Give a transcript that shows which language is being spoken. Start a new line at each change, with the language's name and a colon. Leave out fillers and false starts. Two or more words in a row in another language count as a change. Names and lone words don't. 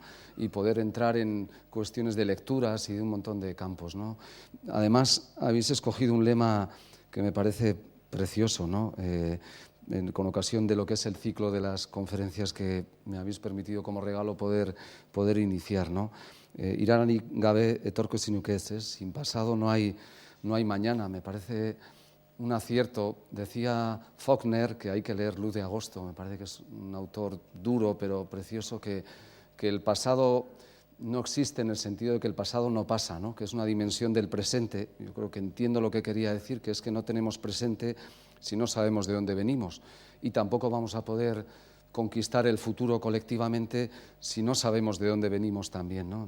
Spanish: Y poder entrar en cuestiones de lecturas y de un montón de campos, ¿no? Además, habéis escogido un lema que me parece precioso, ¿no? Con ocasión de lo que es el ciclo de las conferencias que me habéis permitido como regalo poder iniciar, ¿no?
Basque: Iraranik gabe etorkizunik ez,
Spanish: sin pasado no hay mañana. Me parece un acierto. Decía Faulkner que hay que leer Luz de Agosto, me parece que es un autor duro pero precioso, que el pasado no existe en el sentido de que el pasado no pasa, ¿no? Que es una dimensión del presente. Yo creo que entiendo lo que quería decir, que es que no tenemos presente si no sabemos de dónde venimos, y tampoco vamos a poder conquistar el futuro colectivamente si no sabemos de dónde venimos también, ¿no?